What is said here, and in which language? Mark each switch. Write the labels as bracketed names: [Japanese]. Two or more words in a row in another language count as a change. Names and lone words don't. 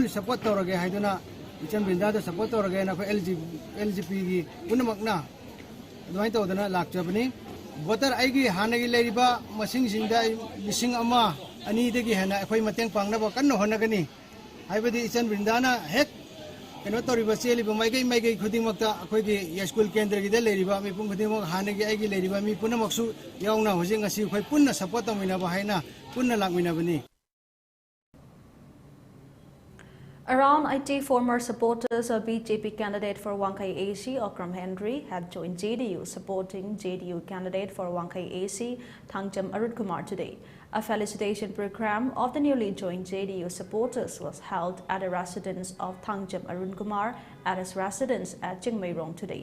[Manipuri] support tawrage haiduna Isan Brinda da support tawrage na khoi LGP gi punamakna adwai tawdana lakchabani voter aigi hanagi leiriba masing singda lising ama ani degi hana akhoi mateng pangna ba kanno honagani haibadi Isan Brinda na hek keno toriba cheliba maigai khuding makta akhoi gi school kendra gi da leiriba mi pung khuding mak hanagi aigi leiriba mi punamaksu yauna hojing asi khoi punna support tamina ba haina punna lakmina bani. [English] Around 80 former supporters of BJP candidate for Wangkai AC, Okram Henry, have joined JDU, supporting JDU candidate for Wangkai AC, Thangjam Arunkumar today. A felicitation program of the newly joined JDU supporters was held at the residence of Thangjam Arunkumar at his residence at Jingmeirong today.